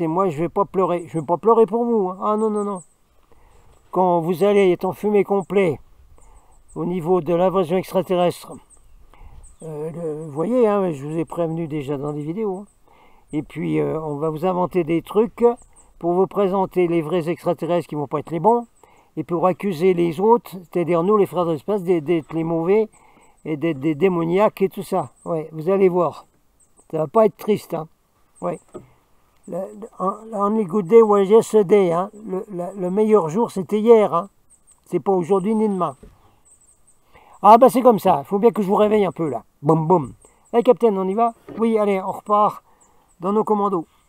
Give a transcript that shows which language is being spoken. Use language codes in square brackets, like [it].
[fr] Et moi je vais pas pleurer. Je vais pas pleurer pour vous. Hein. Ah non. Quand vous allez être enfumé complet au niveau de l'invasion extraterrestre, vous voyez, hein, je vous ai prévenu déjà dans des vidéos. Hein. Et puis on va vous inventer des trucs pour vous présenter les vrais extraterrestres qui ne vont pas être les bons, et pour accuser les autres, c'est-à-dire nous, les frères de l'espace, d'être les mauvais, et d'être des démoniaques et tout ça. Ouais, vous allez voir. Ça va pas être triste. Hein. Ouais. [en] The only good day was yesterday. Hein. [fr] Le meilleur jour, c'était hier. Hein. C'est pas aujourd'hui ni demain. Ah bah c'est comme ça. Il faut bien que je vous réveille un peu là. Boum boum. Allez, Capitaine, on y va? Oui, allez, on repart dans nos commandos.